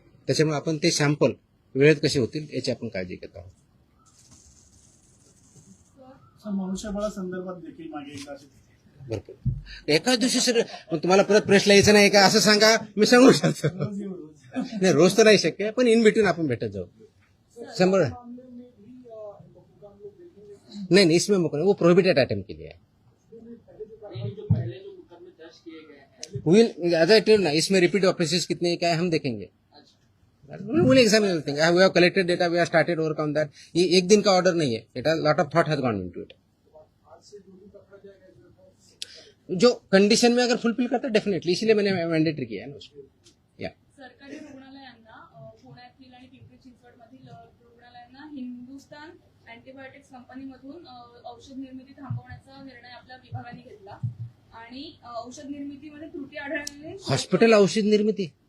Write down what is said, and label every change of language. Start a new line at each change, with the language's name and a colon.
Marathi: त्याच्यामुळे आपण ते सॅम्पल वेळेत कसे होतील याची आपण काळजी घेत आहोत. मनुष्यबळासंदर्भात देखील मागे एकदा भरपूर एकाच दिवशी सर तुम्हाला परत प्रश्न यायचं नाही का असं सांगा, मी सांगू शकतो. नाही रोज तर नाही शक्य, पण इन बिटवीन आपण भेटत जाऊ.
Hindi: 100 नहीं इसमें मुकदमा वो प्रोहिबिटेड आइटम के लिए है.
English: as I tell ना,
Hindi: इसमें रिपीट ऑफेंसेस कितने क्या है हम देखेंगे.
English: Will examine everything. We have collected data, we have started work on that.
Hindi: ये एक दिन का ऑर्डर नहीं है.
English: It has lot of thought has gone into it.
Hindi: जो कंडीशन में अगर फुलफिल करता है डेफिनेटली, इसलिए मैंने मैंडेटरी किया है ना उसको.
Marathi: या सरकारी रुग्णालयांना पुण्यातील आणि पिंपरी चिंचवडमधील रुग्णालयांना हिंदुस्तान अँटीबायोटिक्स कंपनीमधून औषध निर्मिती थांबवण्याचा निर्णय आपल्या विभागाने घेतला आणि औषध निर्मितीमध्ये त्रुटी आढळल्याने हॉस्पिटल औषध निर्मिती,